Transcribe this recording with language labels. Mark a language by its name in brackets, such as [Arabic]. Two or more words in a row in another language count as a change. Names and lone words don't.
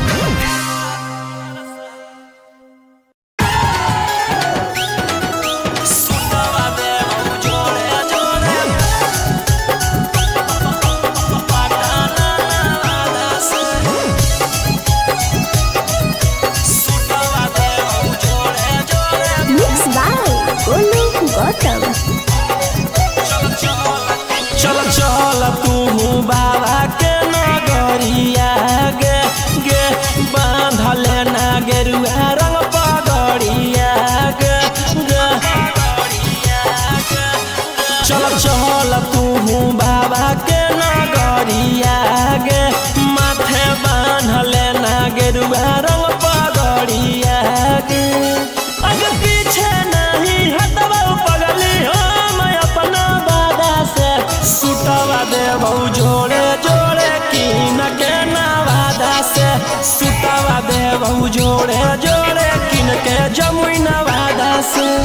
[Magahi] सुतवा देव जोड़े जोड़े पटाना वादा से सुतवा देव जोड़े जोड़े [English] Mixed by Golu Gautam. [Magahi] चल चल तू बाबा के नगरिया गे गे बांधल ना गेरुआ रंग पगड़िया गे गे चल चल तू बाबा के नगरिया गे माथे बांधल ना गेरुआ रंग पगड़िया गे अगर पीछे नहीं हटवा पगली हम अपना बादा से सुतवा देव जोड़े जोड़े कीन के नवादा से सुतवा देव जोड़े जोड़े कीन के जमुई नवादा से